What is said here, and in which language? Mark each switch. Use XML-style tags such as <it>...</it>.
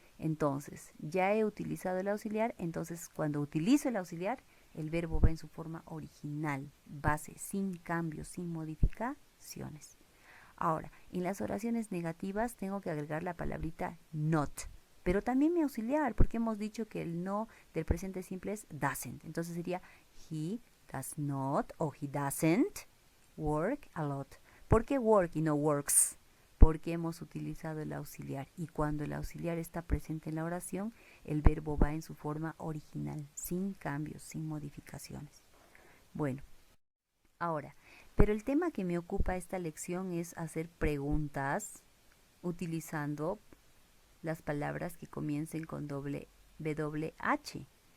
<es>Entonces, ya he utilizado el auxiliar, entonces cuando utilizo el auxiliar, el verbo va en su forma original, base, sin cambios, sin modificaciones. Ahora, en las oraciones negativas tengo que agregar la palabrita not, pero también mi auxiliar, porque hemos dicho que el no del presente simple es doesn't.</es> <en>Entonces sería he does not o he doesn't work a lot.</en> <es>¿Por qué work y no works? Porque hemos utilizado el auxiliar, y cuando el auxiliar está presente en la oración, el verbo va en su forma original, sin cambios, sin modificaciones. Bueno, ahora, pero el tema que me ocupa esta lección es hacer preguntas utilizando las palabras que comiencen con WH.</es>